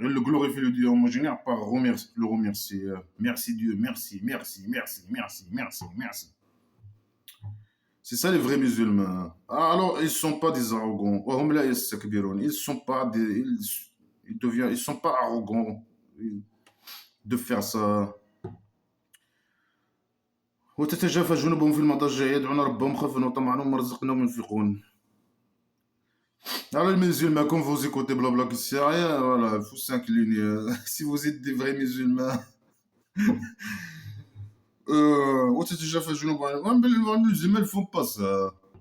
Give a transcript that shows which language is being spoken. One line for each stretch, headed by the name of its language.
French: Ils le glorifient le Dieu imaginaire par le remercier. Merci Dieu, merci, merci, merci, merci, merci, merci. C'est ça les vrais musulmans. Alors ils ne sont pas des arrogants. Ils sont pas ils sont pas arrogants de faire ça.
Arabic: وتتجافى جنوبهم في المضاجع يدعون ربهم خوفا وطمعا ومما رزقناهم ينفقون.
French: Alors les musulmans, quand vous écoutez blabla qui sert à rien, voilà, il faut s'incliner. Si vous êtes des vrais musulmans,
Arabic: وتتجافى جنوبهم,
French: les musulmans ne font pas ça.